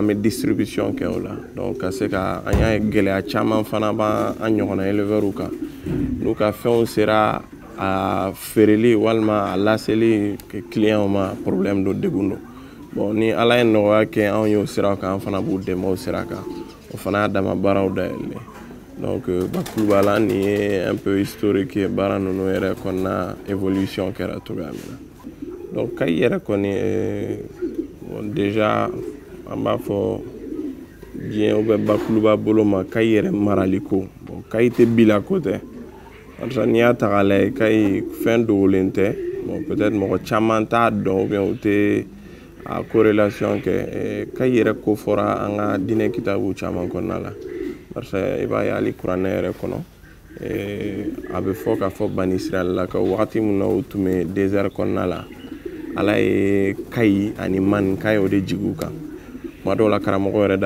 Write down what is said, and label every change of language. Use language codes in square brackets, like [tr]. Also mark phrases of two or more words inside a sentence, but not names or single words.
[bm] bɛ distribution kɛ o la donc ka se ka an y'a gɛlɛya caman fana b'an ɲɔgɔnna éleveurs kan n'u ka fɛnw sera a feereli walima a laseli client ma problème dɔ degun dɔ bon ni ala ye nɔgɔya kɛ anw y'o sira kan an fana b'u dɛmɛ o sira kan o fana y'a dama baaraw dayɛlɛ donc bakuruba la nin ye [fr] un peu historique [bm] ye baara ninnu yɛrɛ kɔnɔna évolution kɛra cogoya min na donc kayi yɛrɛ kɔni déjà an b'a fɔ diɲɛ [fr] ou bien [bm] bakuruba bolo ma kayi yɛrɛ marali ko bon kayi tɛ bila ko tɛ barisa n'i y'a ta k'a lajɛ kayi fɛn dogolen tɛ bon peut-être mɔgɔ caman t'a dɔn [fr] ou bien [bm] u tɛ a corrélation kɛ kayi yɛrɛ ko fɔra an ka diinɛ kitabu caman kɔnɔna la barisa i b'a ye hali kuranɛ yɛrɛ kɔnɔ a bɛ fɔ k'a fɔ Bani Israɛlakaw wagati min na u tun bɛ désert kɔnɔna la ala ye kayi ani mani k'a y'o de jigin u kan kuma dɔw la karamɔgɔ yɛrɛ